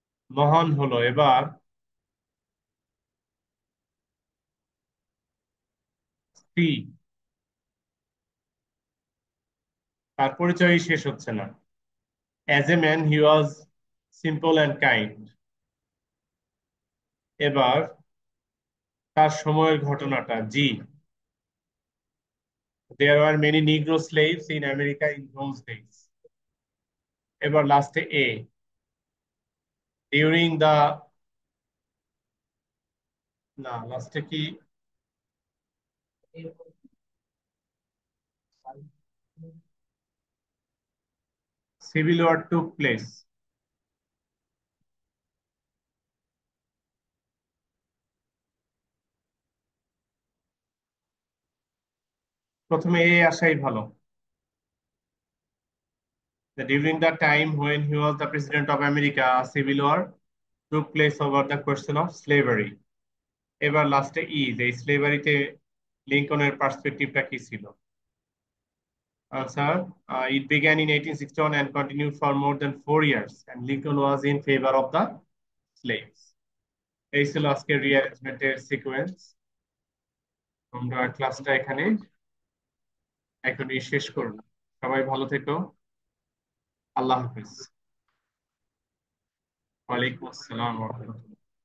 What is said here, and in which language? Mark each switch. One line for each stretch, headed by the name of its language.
Bangla: মহান হলো। এবার সি, তার পরিচয়ই শেষ হচ্ছে না।
English: As a man he was simple and kind.
Bangla: এবার তার সময়ের ঘটনাটা জি,
English: there were many Negro slaves in America in those days.
Bangla: এবার লাস্টে এ, ডিউরিং দা, না লাস্টে কি,
English: Civil war took place.
Bangla: প্রথমে এ আসাই ভালো।
English: During the time when he was the president of America, a civil war took place over the question of slavery.
Bangla: এবার লাস্টে ই, যে স্লেভারিতে লিঙ্কনের পার্সপেক্টিভটা কি ছিল।
English: Answer, it began in 1861 and continued for more than 4 years, and Lincoln was in favor of the slaves.
Bangla: এই ছিল আজকের রিঅ্যারেঞ্জমেন্টের sequence. আমরা ক্লাসটা এখানে এখনই শেষ করব। সবাই ভালো থেকো। আল্লাহ হাফিজ। ওয়ালাইকুম আসসালাম ওয়া রাহমাতুল্লাহ।